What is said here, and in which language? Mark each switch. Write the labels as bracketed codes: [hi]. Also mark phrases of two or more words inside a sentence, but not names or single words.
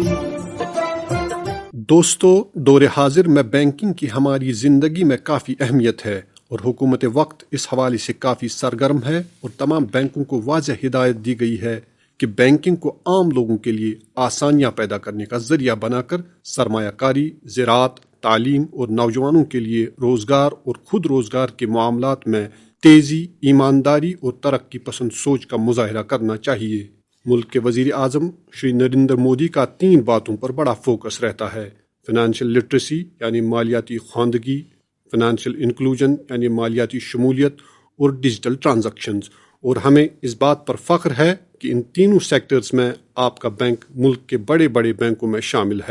[ur] دوستو، دور حاضر میں بینکنگ کی ہماری زندگی میں کافی اہمیت ہے اور حکومت وقت اس حوالے سے کافی سرگرم ہے اور تمام بینکوں کو واضح ہدایت دی گئی ہے کہ بینکنگ کو عام لوگوں کے لیے آسانیاں پیدا کرنے کا ذریعہ بنا کر سرمایہ کاری، زراعت، تعلیم اور نوجوانوں کے لیے روزگار اور خود روزگار کے معاملات میں تیزی، ایمانداری اور ترقی پسند سوچ کا مظاہرہ کرنا چاہیے۔ ملک کے وزیر اعظم شری نریندر مودی کا 3 باتوں پر بڑا فوکس رہتا ہے: [en] financial literacy [ur] یعنی مالیاتی خواندگی، [en] financial inclusion [ur] یعنی مالیاتی شمولیت، اور [en] digital transactions. [ur] اور ہمیں اس بات پر فخر ہے کہ ان تینوں سیکٹرز میں آپ کا بینک ملک کے بڑے بڑے بینکوں میں شامل ہے۔